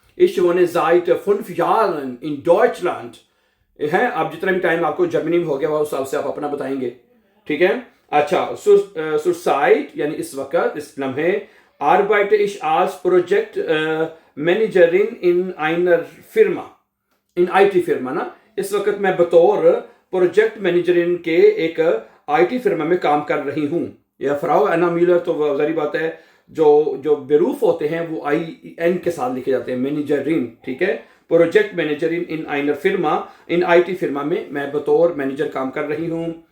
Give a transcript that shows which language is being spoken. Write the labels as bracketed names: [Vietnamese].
[German] Ich wohne seit 5 Jahren in Deutschland. [Hindi] है, आप जितना भी टाइम आपको जर्मनी में हो गया उस हिसाब से आप अपना बताएंगे, ठीक है। अच्छा, [German] zurzeit [Hindi] यानी इस वक्त, इस लम्हे, [German] arbeite ich als Projekt Managerin in einer Firma, in IT [Hindi] फिर्मा ना। इस वक्त मैं बतौर प्रोजेक्ट मैनेजरिन के एक IT फिर्मा में काम कर रही हूँ। यह फ्राउ एना म्यूलर, तो जारी बात है जो बेरूफ होते हैं वो IN के साथ लिखे जाते हैं, मैनेजरिन, ठीक है। [German] प्रोजेक्ट मैनेजरिन इन आइनर फिर्मा, [Hindi] इन IT फिर्मा में मैं बतौर मैनेजर काम कर रही हूँ।